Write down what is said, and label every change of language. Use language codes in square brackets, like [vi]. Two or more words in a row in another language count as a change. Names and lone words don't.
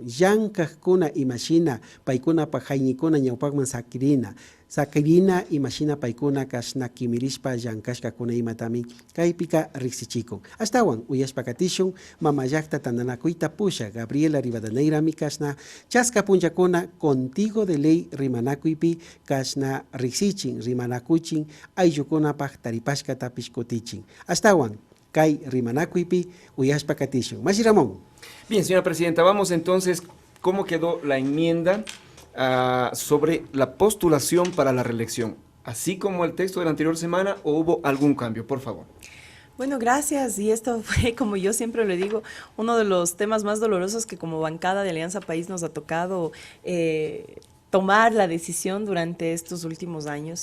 [qu] Llankajkuna imashina paykunapa hayñikuna ñawpakman sakirina imashina paykuna kashna kimirishpa llankashkakuna imatami kaypika riksichikun. Astawan uyashpa katishun mama llakta tandanakuyta pusha Gabriela Rivadeneirami kashna chaska punchakuna contigo de ley rimanakuypi kashna riksichin rimanakuchin ayllukunapaq taripashkata pishkutichin. Astawan kay rimanakuypi uyashpa katishun. Mashi Ramón. [es] Bien, señora presidenta, vamos entonces, ¿cómo quedó la enmienda sobre la postulación para la reelección? ¿Así como el texto de la anterior semana o hubo algún cambio? Por favor. Bueno, gracias. Y esto fue, como yo siempre le digo, uno de los temas más dolorosos que como bancada de Alianza País nos ha tocado tomar la decisión durante estos últimos años.